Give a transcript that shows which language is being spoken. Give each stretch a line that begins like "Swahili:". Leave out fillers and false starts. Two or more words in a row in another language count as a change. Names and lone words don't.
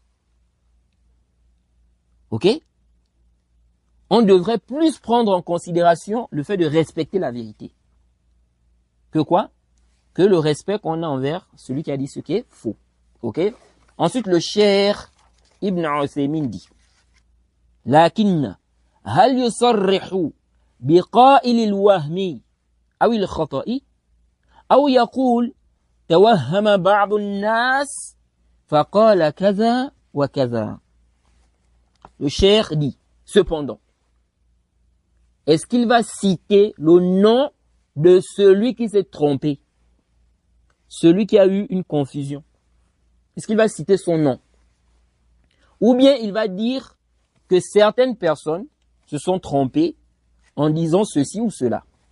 French: Ok? On devrait plus prendre en considération le fait de respecter la vérité. Que quoi? Que le respect qu'on a envers celui qui a dit ce qui est faux. Ok? Ensuite, le Cheikh Ibn Uthaymin dit,
Arabic: لكن هل يصرح بقائل الوهم أو الخطأ أو يقول توهم بعض الناس فقال كذا وكذا.
French: Le cheikh dit, cependant, est-ce qu'il va citer le nom de celui qui s'est trompé, celui qui a eu une confusion? Est-ce qu'il va citer son nom? Ou bien il va dire que certaines personnes se sont trompées en disant ceci ou cela?